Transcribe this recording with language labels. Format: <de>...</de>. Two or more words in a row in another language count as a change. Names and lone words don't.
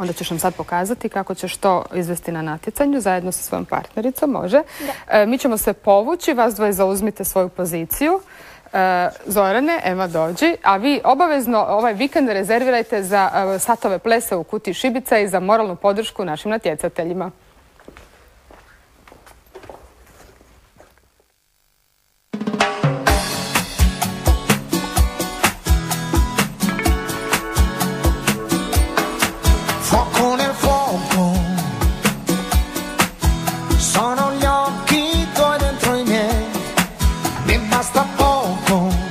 <hr>Onda ćeš nam sad pokazati kako ćeš to izvesti na natjecanju zajedno sa svojom partnericom, može. Mi ćemo se povući, vas dvoje zauzmite svoju poziciju. Zorane, Ema dođi, a vi obavezno ovaj vikend rezervirajte za satove plesa u Kutiji šibica i za moralnu podršku našim natjecateljima.</hr> <it>Fuoco nel fuoco, sono gli occhi tuoi dentro i miei, mi basta poco,</it>